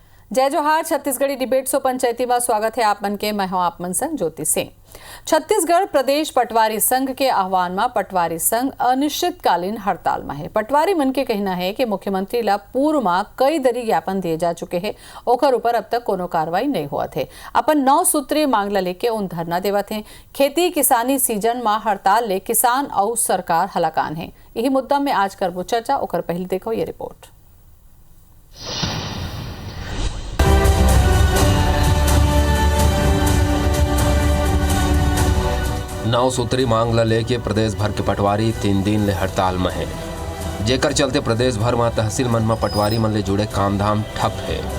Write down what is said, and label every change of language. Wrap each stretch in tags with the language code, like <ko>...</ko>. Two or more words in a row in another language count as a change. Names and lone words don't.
<hne>जय जोहार। छत्तीसगढ़ी डिबेट सो पंचायती में स्वागत है आप मन के। मैं हूं आप मन संग ज्योति सिंह। छत्तीसगढ़ प्रदेश पटवारी संघ के आह्वान में पटवारी संघ अनिश्चितकालीन हड़ताल में है। पटवारी मन के कहना है कि मुख्यमंत्री ला पूर्व में कई दरी ज्ञापन दिए जा चुके हैं, ओकर ऊपर अब तक कोनो कार्रवाई नहीं हुआ थे। अपन 9 सूत्रीय मांग ला लेके उन धरना देवत हैं। खेती किसानी सीजन में हड़ताल ले किसान और सरकार हलाकान है। यही मुद्दा में आज करबो चर्चा। ओकर पहले देखो ये रिपोर्ट। नौ सूत्री मांग ला लेके प्रदेश भर के पटवारी 3 दिन ले हड़ताल में है, जेकर चलते प्रदेश भर में तहसील मन में पटवारी मन ले जुड़े काम धाम ठप है।</hne>